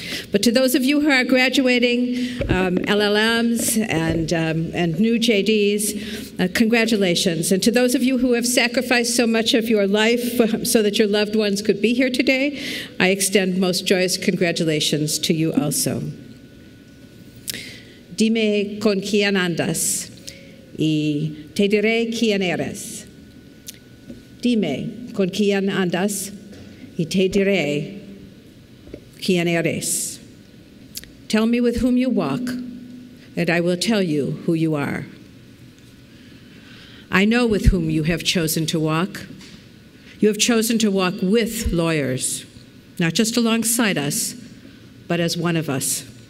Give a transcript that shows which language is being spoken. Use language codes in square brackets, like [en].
[en] But to those of you who are graduating, LL.Ms. and new JDs, congratulations. And to those of you who have sacrificed so much of your life so that your loved ones could be here today, I extend most joyous congratulations to you also. [es] Dime con quien andas, y te diré quién eres. Dime con quien andas, y te diré quién eres. [en] Tell me with whom you walk, and I will tell you who you are. I know with whom you have chosen to walk. You have chosen to walk with lawyers, not just alongside us, but as one of us.